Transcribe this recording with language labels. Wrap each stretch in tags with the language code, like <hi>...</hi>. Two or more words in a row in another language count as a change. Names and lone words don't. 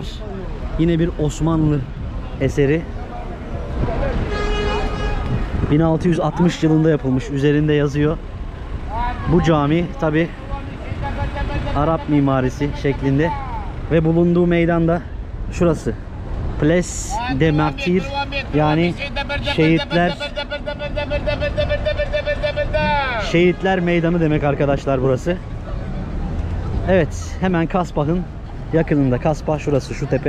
<tr>Yine bir Osmanlı eseri. 1660 yılında yapılmış, üzerinde yazıyor. Bu cami tabi Arap mimarisi şeklinde ve bulunduğu meydanda şurası. Place de Martyrs, yani Şehitler Meydanı demek arkadaşlar burası. Evet, hemen Kasbah'ın yakınında. Kasbah şurası, şu tepe.</tr>